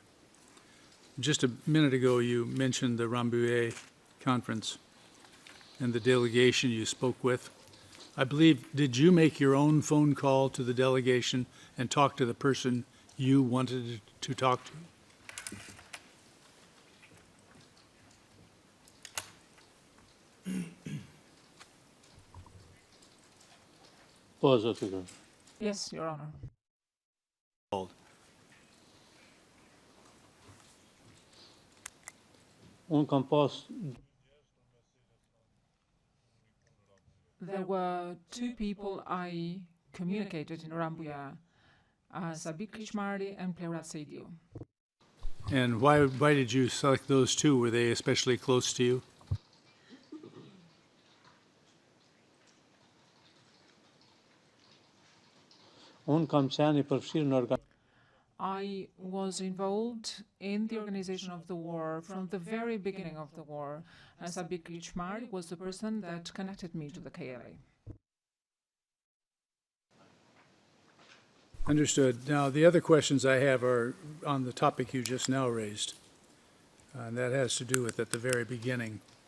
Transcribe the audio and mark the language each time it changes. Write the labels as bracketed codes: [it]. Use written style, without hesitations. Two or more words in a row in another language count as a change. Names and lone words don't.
[en] Just a minute ago, you mentioned the Rambouillet conference and the delegation you spoke with. I believe, did you make your own phone call to the delegation and talk to the person you wanted to talk to? [sq] po, zotë. [en] Yes, Your Honor. [sq] Unë kam pas [en] There were two people I communicated in Rambuja Sabik Krishmari and Pleurat Seidiu. And why did you select those two? Were they especially close to you? [sq] Unë kam qenë I përfshirë në [en] I was involved in the organization of the war from the very beginning of the war, and Sabik Krishmari was the person that connected me to the KLA. Understood. Now, the other questions I have are on the topic you just now raised, and that has to do with at the very beginning.